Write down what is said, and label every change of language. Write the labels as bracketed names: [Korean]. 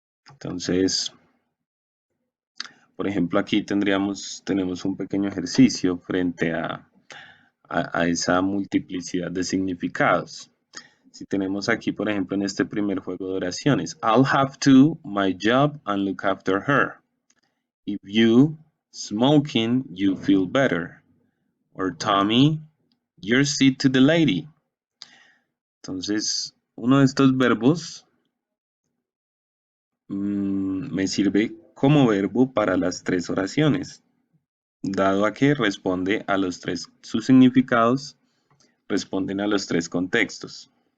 [Spanish] Entonces, por ejemplo, aquí tenemos un pequeño ejercicio frente a esa multiplicidad de significados. Si tenemos aquí, por ejemplo, en este primer juego de oraciones, [English] I'll have to, my job, and look after her. If you smoking, you feel better. Or Tommy, your seat to the lady. [Spanish] Entonces, uno de estos verbos me sirve como verbo para las tres oraciones, dado a que responde a los tres, sus significados responden a los tres contextos.